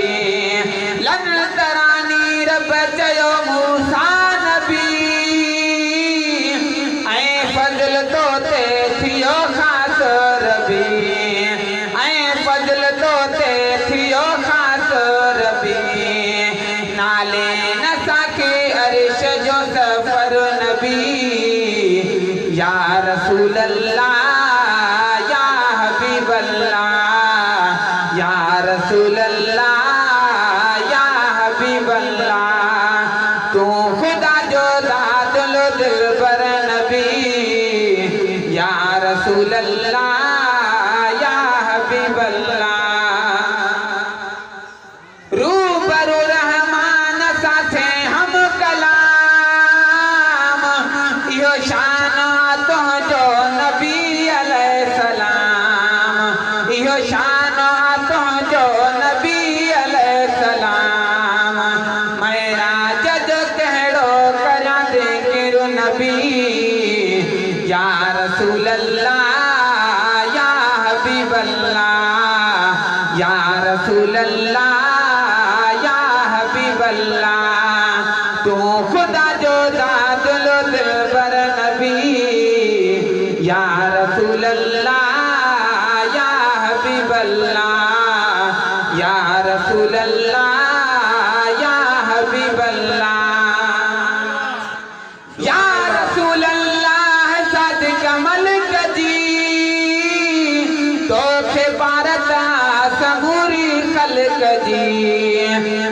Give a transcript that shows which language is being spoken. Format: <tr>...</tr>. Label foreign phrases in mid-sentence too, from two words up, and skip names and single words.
<sd>लंदरानी रब चयो मूसा नबी ऐं फज़ल तो ते थियो ख़ास रबी। ऐं फज़ल तो ते थियो ख़ास रबी। नाले नसाखे अर्श जो सफर नबी</sd> <ar>يا رسول الله يا حبيب الله يا رسول الله يا حبيب الله.</ar> <sd>तू खुदा जो दाद लो दिल पर नबी</sd> <ar>يا رسول الله يا حبيب الله.</ar> <sd>रूबरू रहमान साथे हम कलाम इहो शान तुझो नबी अलैहिस्सलाम। इहो शान तुझो नबी अलैहिस्सलाम। मेराज जो कहिड़ो करा दे किरु नबी</sd> <ar>يا رسول الله يا حبيب الله يا رسول الله يا حبيب الله.</ar> <sd>तू खुदा जो दाद लो दिल पर नबी</sd> <ar>يا رسول الله يا حبيب الله يا رسول الله يا حبيب الله. يا رسول الله</ar> <sd>सादिक मलिक जी तोखे पारता समूरी खल्क जी।</sd>